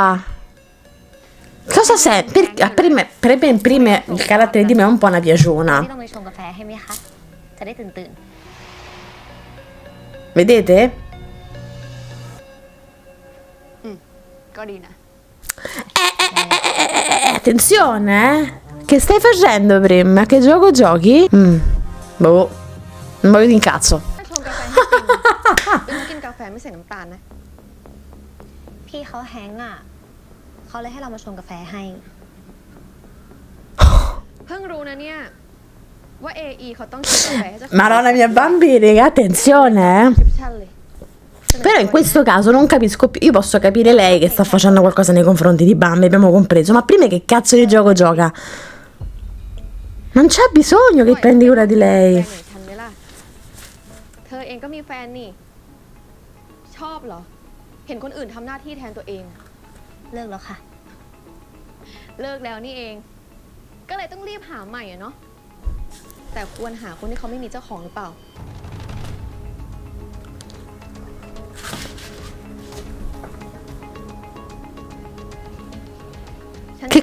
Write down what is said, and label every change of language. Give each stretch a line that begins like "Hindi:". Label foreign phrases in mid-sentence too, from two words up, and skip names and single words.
Italian: Cosa serve? Prima il carattere di me è un po' una
Thai: พี่
Italian: piaciona.
Thai: ต้องไปชงกาแฟให้ไหมคะ จะได้ตื่น
Italian: Vedete?
Thai: ก็ดีนะ
Italian: Attenzione, eh. Che stai facendo prima? Che gioco giochi? Boh. Non voglio di incazzo.
Thai: ชงกาแฟให้ปริมปริมกินกาแฟไม่ใส่น้ำตาลนะ พี่เขาแฮงก์อ่ะ เขาเลยให้เรามาชงกาแฟให้ เพิ่งรู้นะเนี่ย ว่า AE เขาต้องกินกาแฟให้เจ้าของ
Italian: Madonna mia bambini, attenzione, eh.
Thai: คริปชั่น
Italian: Però in questo caso non capisco più. Io posso capire lei che sta facendo qualcosa nei confronti di Bambi, abbiamo compreso, ma prima che cazzo di gioco gioca? Non c'è bisogno che prendi cura di lei.
Thai: ฉันไหมล่ะเธอเองก็มีแฟนนี่ ชอบเหรอ เห็นคนอื่นทำหน้าที่แทนตัวเอง เลิกแล้วค่ะ เลิกแล้วนี่เอง ก็เลยต้องรีบหาใหม่อะเนาะ แต่ควรหาคนที่เขาไม่มีเจ้าของหรือเปล่า ฉัน